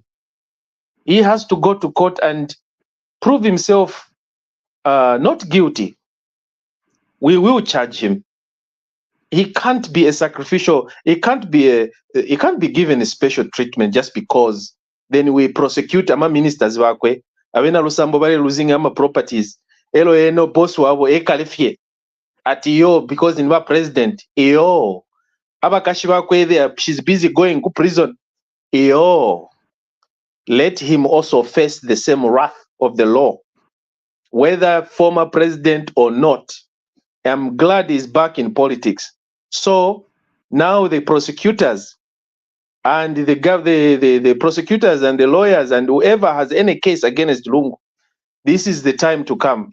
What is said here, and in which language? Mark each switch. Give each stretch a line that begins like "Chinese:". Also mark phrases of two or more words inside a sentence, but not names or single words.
English: He has to go to court and prove himself not guilty. We will charge him. He can't be a sacrificial. He can't be given a special treatment just because then we prosecute
Bemba: ama ministers wakwe. Abena lusambo bali losing ama properties. Elo eno boss wabo ekalifie. Ati yo because inwa president. Yo. Abakashi wakwe there.
English: She's busy going to prison. Yo. Let him also face the same wrath of the law. Whether former president or not. I'm glad he's back in politics. So now the prosecutors and the prosecutors and the lawyers and whoever has any case against Lungu, this is the time to come.